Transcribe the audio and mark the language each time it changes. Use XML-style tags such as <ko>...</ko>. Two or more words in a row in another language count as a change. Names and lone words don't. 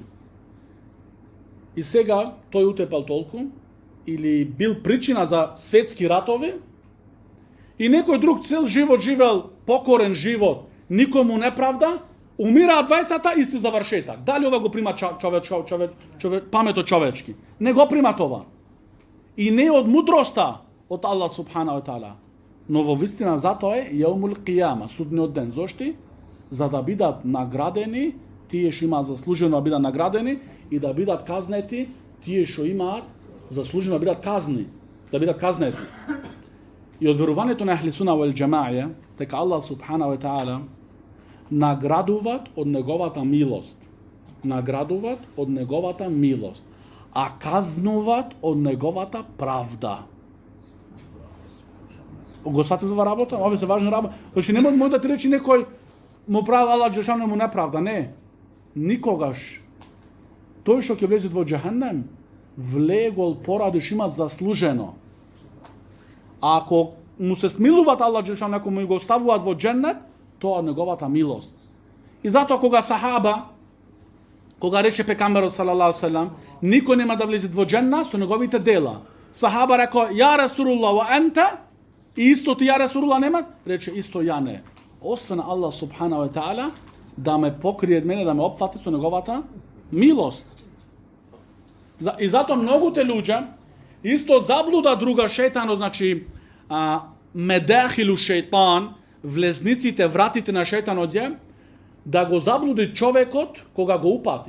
<mk>И сега тој утепал толку, или бил причина за светски ратови, и некој друг цел живот живел покорен живот, никому неправда, умираат двајцата, исти завршетак. Дали ова го прима паметот човечки? Не го прима това. И не од мудроста од Аллах</mk> <ar>سبحانه وتعالى,</ar> <mk>но во вистина затоа е</mk> <ar>يوم القيامة,</ar> <mk>судниот ден. Зошто? За да бидат наградени тие што имаат заслужено да бидат наградени и да бидат казнети тие што имаат заслужено да бидат казнети. И од верувањето на</mk> <ar>أهل السنة والجماعة</ar> <mk>дека Аллах</mk> <ar>سبحانه وتعالى</ar> <mk>наградуваат од неговата милост. Наградуваат од неговата милост, а казнуваат од неговата правда. Го сватите ова работа? Ова се важна работа. Значи не може да ти речи некој му прави Аллах Џелешану му неправда. Не. Никогаш. Тој што ќе влезе во џехенем, влегол поради што има заслужено. А ако му се смилуваат Аллах Џелешану, ако му го оставуваат во џеннет, тоа е неговата милост. И затоа кога сахаба, кога рече пекамберот</mk> <ar>صلى الله عليه وسلم,</ar> <mk>никој нема да влезе во џеннет со неговите дела. Сахаба рекоа:</mk> <ar>"يا رسول الله، وأنت?"</ar> <mk>И исто ти</mk> <ar>يا رسول الله</ar> <mk>нема? Рече: "Исто ја не." Освен Аллах</mk> <ar>سبحانه وتعالى</ar> <mk>да ме покрие мене, да ме опфати со неговата милост. И затоа многуте луѓе исто заблуда друга шејтанот, значи</mk> <ar>مداخل الشيطان,</ar> <mk>влезниците, вратите на шејтанот е да го заблуди човекот кога го упати.</mk>